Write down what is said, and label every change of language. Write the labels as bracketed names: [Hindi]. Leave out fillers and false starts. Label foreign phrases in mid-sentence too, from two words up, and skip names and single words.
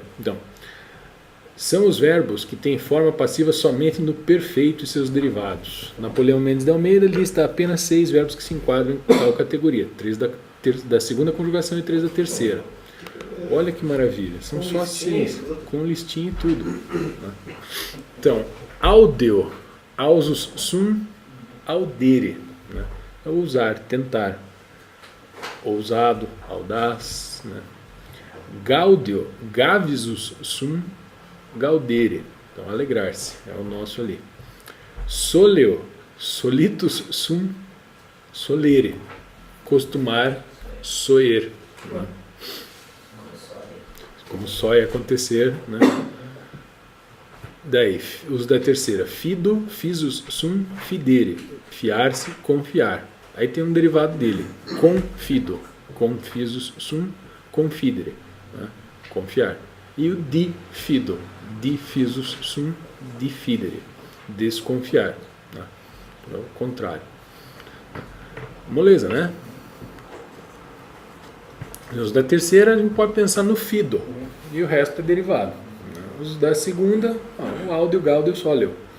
[Portuguese] Então, são os verbos que têm forma passiva somente no perfeito e seus derivados. Napoleão Mendes de Almeida lista apenas 6 verbos que se enquadram em tal categoria. 3 da segunda conjugação e 3 da terceira. Olha que maravilha, são só 6, com listinha e tudo. Então, [Latin] audeo, ausus sum, audere, [Portuguese] né? É usar, tentar, ousado, audaz, né? [Latin] Gaudio, gavisus sum, gaudere, [Portuguese] então alegrar-se, é o nosso ali. [Latin] Soleo, solitus sum, solere, [Portuguese] costumar, soer, né? Como só ia acontecer, né? Daí, uso da terceira. [Latin] Fido, fisus sum, fidere. [Portuguese] Fiar-se, confiar. Aí tem um derivado dele. Confido. [Latin] Confisus sum, confidere. [Portuguese] Né? Confiar. E o difido. [Latin] Difisus sum, diffidere. [Portuguese] Desconfiar. Né? É o contrário. Moleza, né? Os da terceira a gente pode pensar no fido e o resto é derivado. Os da segunda, o áudio, o gáudio, o sóleo.